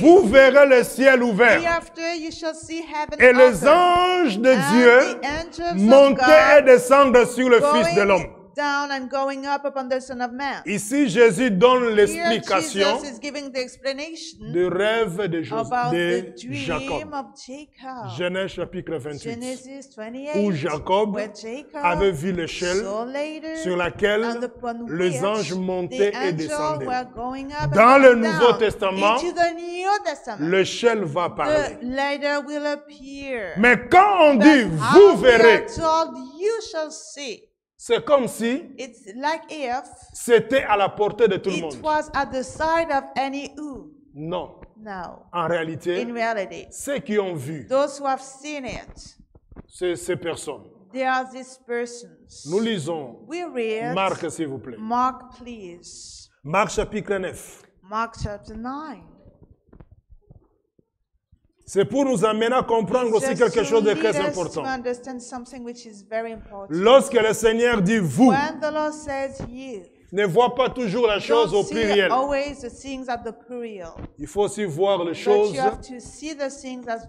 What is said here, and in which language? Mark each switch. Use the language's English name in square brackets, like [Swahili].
[French] vous verrez le ciel ouvert [English] hereafter you shall see heaven [French] et les [English] open, [French] anges de [English] and [French] Dieu [English] the angels of [French] monter et [English] God [French] descendre sur le Fils de l'homme. [English] down and going up upon the Son of Man. [French] Ici, Jésus donne [English] Here [French] l'explication [English] Jesus is giving the explanation [French] du rêve de, [English] about the [French] Jacob. [English] dream of Jacob. [French] Genèse chapitre 28. [English] Genesis [French] Où [English] 28, [French] Jacob [English] where Jacob [French] avait vu l'échelle [English] saw later [French] sur laquelle [English] and upon [French] les [English] which [French] anges montaient [English] the [French] et [English] angels [French] descendaient. [English] were going up [French] Dans [English] and [French] le [English] going [French] Nouveau [English] down [French] Testament, [English] into the New Testament. [French] l'échelle va [English] The [French] parler. [English] later will appear. [French] Mais quand on [English] But [French] dit [English] how [French] vous [English] we are [French] verrez, [English] told, you shall see. [French] c'est comme si [English] It's like if [French] c'était à la portée de tout le [English] it [French] monde. [English] was at the side of any who. [French] Non. [English] No. [French] En réalité, [English] In reality, [French] ceux qui ont vu [English] those who have seen it, [French] ces personnes. [English] they are these persons. [French] Nous lisons [English] We read [French] Marc, s'il vous plaît. [English] Mark, please. [French] Marc chapitre 9. [English] Mark chapter 9. [French] C'est pour nous amener à comprendre aussi [English] Just [French] quelque [English] to [French] chose de [English] lead [French] très [English] us [French] important. [English] to understand something which is very important. [French] Lorsque le Seigneur dit vous, [English] When the Lord says you, [French] ne vois pas toujours la chose au [English] don't see [French] pluriel. [English] always the things at the plural. [French] Il faut aussi voir les [English] But [French] choses [English] you have to see the things as